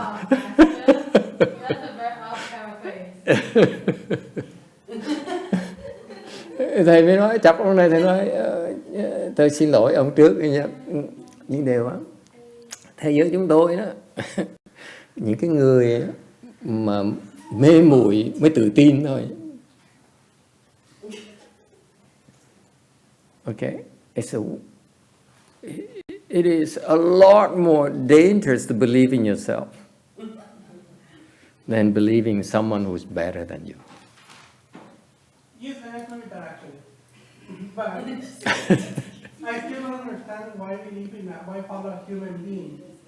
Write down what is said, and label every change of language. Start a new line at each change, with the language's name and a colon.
English: That's a very paraphrase.
Vietnamese: Thầy mới nói, chọc ông này, thầy nói, tôi xin lỗi ông trước nha. Nhưng điều á, thế giới chúng tôi đó, những cái người mà mê muội mới tự tin thôi.
English: Okay, it is a lot more dangerous to believe in yourself than believing someone who's better than you. Yes, I agree with that actually. But I still don't understand why we believe in that, why follow a human being.